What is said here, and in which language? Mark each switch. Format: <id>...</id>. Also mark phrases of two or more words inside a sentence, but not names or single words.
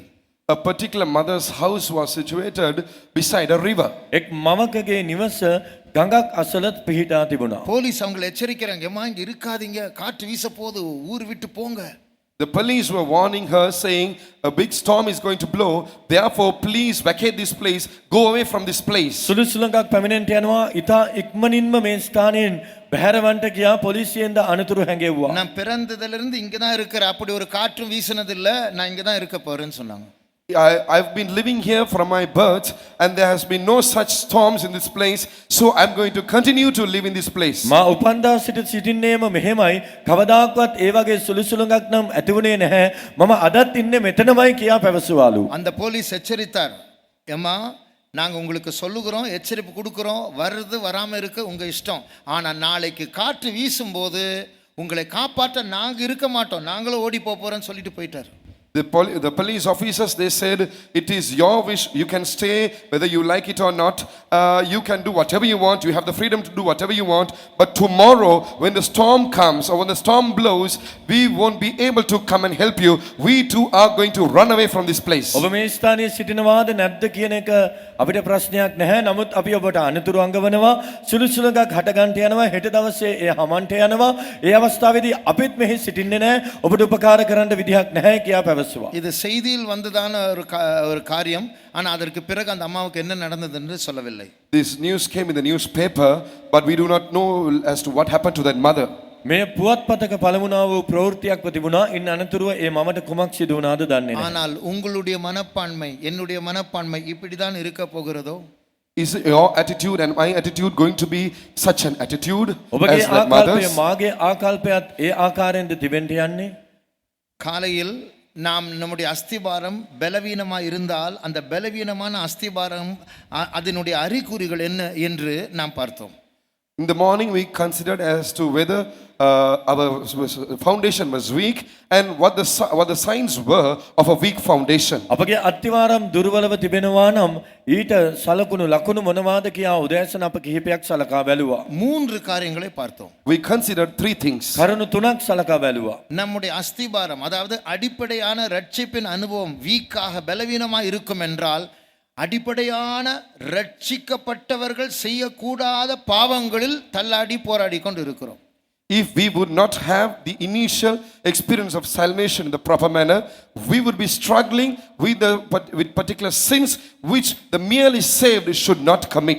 <en>A particular mother's house was situated beside a river.</en> <si>එක් මවකගේ නිවස ගඟක් අසල පිහිටා තිබුණා.</si> <ta>போலீஸ் அவங்களை எச்சரிக்கிறாங்க, "எம்மா இங்க இருக்காதீங்க, காற்று வீச போகுது, ஊர் விட்டு போங்க."</ta> <en>The police were warning her, saying a big storm is going to blow, therefore please vacate this place, go away from this place.</en> <si>සුළු සුළඟක් පැමිණෙන්නට යනවා. ඊතා ඉක්මනින්ම මේ ස්ථානයෙන් බැහැරවන්ට ගියා. පොලිසියෙන්ද අනතුරු හැඟෙව්වා.</si> <ta>நான் பிறந்ததிலிருந்து இங்க தான் இருக்கிறேன், அப்படி ஒரு காற்றும் வீசினது இல்ல, நான் இங்க தான் இருக்க போறேன்னு சொன்னாங்க.</ta> <en>I've been living here from my birth and there has been no such storms in this place, so I'm going to continue to live in this place.</en> <si>මා උපන්දා සිට සිටින්නේම මෙහෙමයි. කවදාකවත් ඒ වගේ සුළු සුළඟක් නම් ඇති වුණේ නැහැ. මම අදත් ඉන්නේ මෙතනමයි කියා පැවසුවාලු.</si> <ta>அந்த போலீஸ் எச்சரித்தார், "எம்மா நாங்க உங்களுக்கு சொல்லுகிறோம், எச்சரிப்பு கொடுக்கிறோம், வருது வராம இருக்க உங்க இஷ்டம், ஆனா நாளைக்கு காற்று வீசும்போது உங்களை காப்பாற்ற நாங்க இருக்க மாட்டோம், நாங்களும் ஓடி போறோம்னு சொல்லிட்டு போயிட்டார்.</ta> <en>The police officers, they said, it is your wish, you can stay whether you like it or not, you can do whatever you want, you have the freedom to do whatever you want, but tomorrow when the storm comes or when the storm blows, we won't be able to come and help you, we too are going to run away from this place.</en> <si>ඔබ මේ ස්ථානයේ සිටිනවාද නැද්ද කියන එක අපිට ප්‍රශ්නයක් නැහැ. නමුත් අපි ඔබට අනතුරු අඟවනවා. සුළු සුළඟක් හට ගන්නට යනවා. හෙට දවසේ ඒ හමන්ට යනවා. ඒ අවස්ථාවේදී අපිත් මෙහි සිටින්නේ නැහැ. ඔබට උපකාර කරන්න විදිහක් නැහැ කියා පැවසුවා.</si> <ta>இது செய்தியில் வந்ததான ஒரு காரியம், ஆனா அதற்கு பிறகு அந்த அம்மாவுக்கு என்ன நடந்தது என்று சொல்லவில்லை.</ta> <en>This news came in the newspaper, but we do not know as to what happened to that mother.</en> <si>මේ පුවත්පතක පළමුණා වූ ප්‍රවෘත්තියක්ව තිබුණා. ඉන් අනතුරුව ඒ මමට කුමක් සිදු වුණාද දන්නේ නැහැ.</si> <ta>ஆனால் உங்களுடைய மனப்பான்மை, என்னுடைய மனப்பான்மை இப்படிதான் இருக்க போகிறதோ?</ta> <en>Is your attitude and my attitude going to be such an attitude</en> <si>ඔබගේ</si> <en>as that</en> <si>ආකල්පය</si> <en>mother's?</en> <si>මාගේ ආකල්පයත් ඒ ආකාරයෙන්ද තිබෙන්න යන්නේ?</si> <ta>காலையில் நாம் நம்முடைய அஸ்திபாரம் பலவீனமாக இருந்தால் அந்த பலவீனமான அஸ்திபாரம் அதனுடைய அறிகுறிகள் என்ன என்று நாம் பார்த்தோம்.</ta> <en>In the morning we considered as to whether our foundation was weak and what the signs were of a weak foundation.</en> <si>අපගේ අත්තිවාරම් දුර්වලව තිබෙනවා නම් ඊට සලකුණු ලකුණු මොනවාද කියා උදෑසන අප කිහිපයක් සලකා බැලුවා.</si> <ta>3 காரியங்களை பார்த்தோம்.</ta> <en>We considered 3 things.</en> <si>කරුණු 3ක් සලකා බැලුවා.</si> <ta>நம்முடைய அஸ்திபாரம், அதாவது அடிப்படையான ரட்சிப்பின் அனுபவம் வீக்காக பலவீனமாக இருக்கும் என்றால், அடிப்படையான ரட்சிக்கப்பட்டவர்கள் செய்யக்கூடாத பாவங்களில் தள்ளாடி போராடி கொண்டு இருக்கிறோம்.</ta> <en>If we would not have the initial experience of salvation in the proper manner, we would be struggling with particular sins which the merely saved should not commit.</en>